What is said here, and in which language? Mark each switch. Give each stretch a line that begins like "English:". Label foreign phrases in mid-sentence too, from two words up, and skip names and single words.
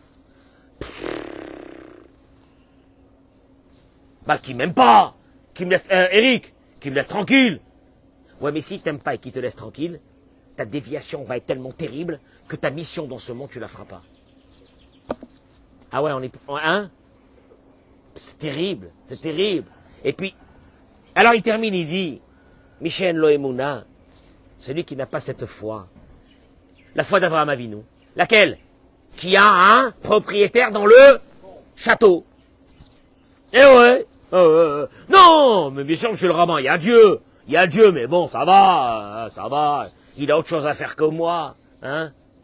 French: Bah qui m'aime pas, qui me laisse, Eric, qui me laisse tranquille. Ouais, mais si t'aimes pas et qu'il te laisse tranquille, ta déviation va être tellement terrible que ta mission dans ce monde, tu la feras pas. Ah ouais, hein? C'est terrible, c'est terrible. Et puis, alors il termine, il dit,
Hebrew: מי שאין לו אמונה,
French: celui qui n'a pas cette foi, la foi d'Avraham Avinu, laquelle? Qui a un propriétaire dans le château. Eh ouais. Non, mais bien sûr, monsieur le rabbin, il y a Dieu, mais bon, ça va, il a autre chose à faire que moi, hein.